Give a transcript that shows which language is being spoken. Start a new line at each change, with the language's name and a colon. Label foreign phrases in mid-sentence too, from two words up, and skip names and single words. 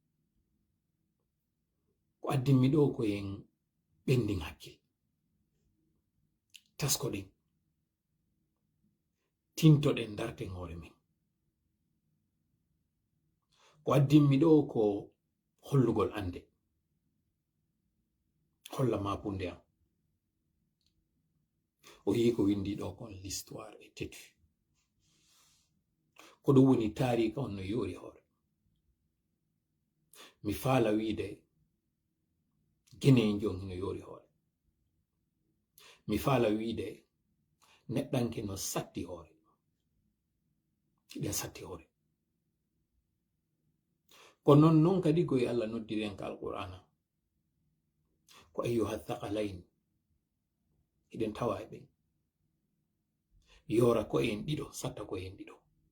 Fula: ko addinmi ɗo ko en ɓendin hakkil taskoɗen tintoɗen darten hoore men ko addinmi ɗo ko hollugol ande holla mapunde am o yi ko windi ɗo kon
French: l'histoire est têtue
Fula: ko ɗum woni taarika on no yoori hoore mi faala wiide gene en jon no yoori hoore mi faala wiide neɗɗanke no satti hoore ɗen satti hoore ko non kadi koye Allah noddiri en ka alqur'ana ko
Arabic: أيها الثقلان
Fula: eɗen tawa e ɓen yora ko en ɗiɗo satta ko en ɗiɗo